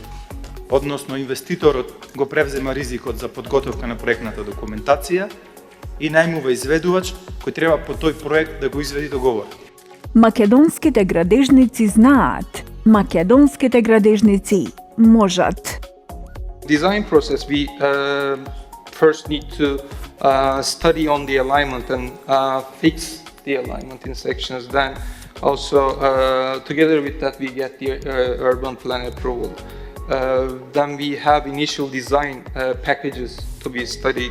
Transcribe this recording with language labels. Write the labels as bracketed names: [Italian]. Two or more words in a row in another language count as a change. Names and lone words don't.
[Macedonian] Односно, инвеститорот го превзема ризикот за подготовка на проектната документација и најмува изведувач кој треба по тој проект да го изведи договор. Македонските градежници знаат. Македонските градежници можат. [English] Design process, we first need to study on the alignment and fix the alignment in sections. Then also together with that we get the urban plan approval. Then we have initial design packages to be studied.